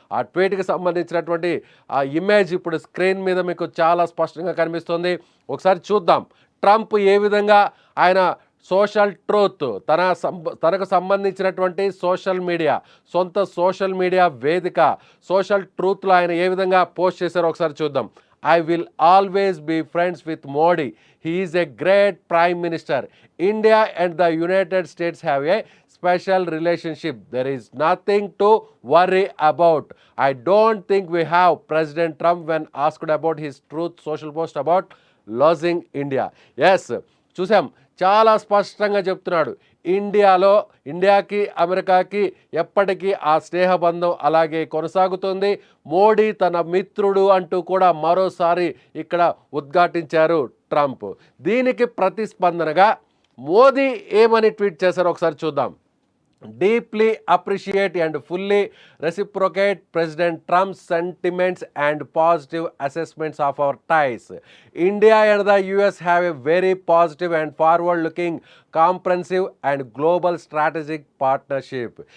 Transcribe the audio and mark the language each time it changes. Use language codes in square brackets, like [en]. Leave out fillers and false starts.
[te] ఆ ట్వీట్కి సంబంధించినటువంటి ఆ ఇమేజ్ ఇప్పుడు స్క్రీన్ మీద మీకు చాలా స్పష్టంగా కనిపిస్తుంది. ఒకసారి చూద్దాం ట్రంప్ ఏ విధంగా ఆయన సోషల్ ట్రూత్ తనకు సంబంధించినటువంటి సోషల్ మీడియా, సొంత సోషల్ మీడియా వేదిక సోషల్ ట్రూత్లో ఆయన ఏ విధంగా పోస్ట్ చేశారో ఒకసారి చూద్దాం. [en] I will always be friends with Modi. He is a great prime minister. India and the United States have a special relationship. There is nothing to worry about. I don't think we have. President Trump when asked about his truth social post about losing India. [te] Yes, చూసాం చాలా స్పష్టంగా చెప్తున్నాడు. ఇండియాకి అమెరికాకి ఎప్పటికీ ఆ స్నేహబంధం అలాగే కొనసాగుతుంది. మోడీ తన మిత్రుడు అంటూ కూడా మరోసారి ఇక్కడ ఉద్ఘాటించారు ట్రంప్. దీనికి ప్రతిస్పందనగా మోదీ ఏమని ట్వీట్ చేశారో ఒకసారి చూద్దాం. [en] Deeply appreciate and fully reciprocate President Trump's sentiments and positive assessments of our ties. India and the US have a very positive and forward-looking, comprehensive and global strategic partnership.